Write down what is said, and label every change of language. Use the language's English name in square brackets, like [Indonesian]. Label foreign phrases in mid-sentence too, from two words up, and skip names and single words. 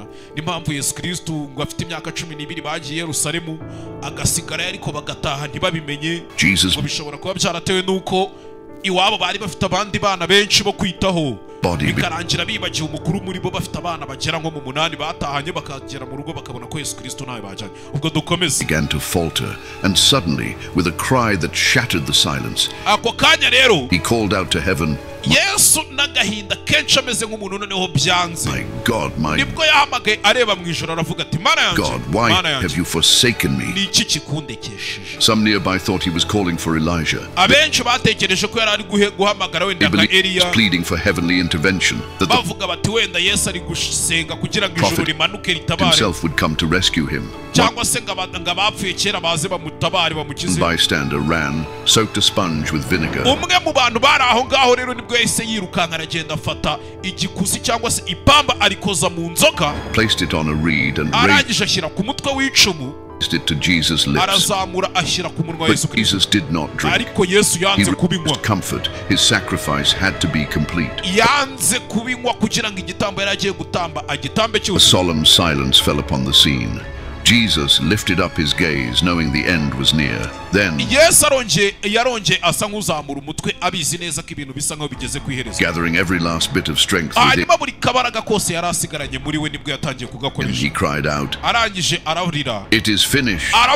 [Kinyarwanda] N'impamvu Yesu Kristo ngo afite imyaka 12 bagiye Yerusalemu agasigara ariko bagataha ntibabimenye. Ngo bishobora kuba byaratewe nuko iwabo bari bafite abandi bana benshi bo kwitaho, bikarangira bibagiwe umukuru muri bo bafite abana bagera nko mu 8 batahanye bakagera mu rugo bakabona ko Yesu Kristo nawe bajanye. Ubwo dukomeze. [English] Began to falter, and suddenly with a cry that shattered the silence, [Kinyarwanda] ako kanya rero [English] he called out to heaven, [Kinyarwanda] Yesu nagahinda kenshi ameze nk'umuntu noneho byanze. [English] My God, [Kinyarwanda] nibwo yahamagaye areba mu ijoro aravuga ati Mana yanjye, [English] God, why have you forsaken me? [Kinyarwanda] Niki kikundekesheje? [English] Some nearby thought he was calling for Elijah. [Kinyarwanda] Abenshi batekereje ko yari ari guhamagara wenda nka Eliya, [English] pleading for heavenly intervention, that [Kinyarwanda] bavuga bati wenda Yesu ari gusenga kugira ngo ijuru rimanuke ritabare, [English] himself would come to rescue him. [Kinyarwanda] Cyangwa se ngabapfuye kera baze bamutabare bamukize. [English] Bystander ran, soaked a sponge with vinegar. [Kinyarwanda] Umwe mu bantu bari aho ngaho rero nibwo yahise yirukanka aragenda afata igikusi cyangwa se ipamba arikoza mu nzoka, [English] placed it on a reed and [Kinyarwanda] arangije ashyira ku mutwe w'icumu, [English] it to Jesus' lips. [Kinyarwanda] Arazamura ashyira ku munwa wa Yesu Kristo. [English] Jesus did not drink. [Kinyarwanda] Ariko Yesu yanze kubinywa. [English] Comfort, his sacrifice had to be complete. [Kinyarwanda] Yanze kubinywa kugira ngo igitambo yari agiye gutamba agitambe cyose. [English] A solemn silence fell upon the scene. Jesus lifted up his gaze, knowing the end was near. Then, gathering every last bit of strength within, and he cried out, "It is finished."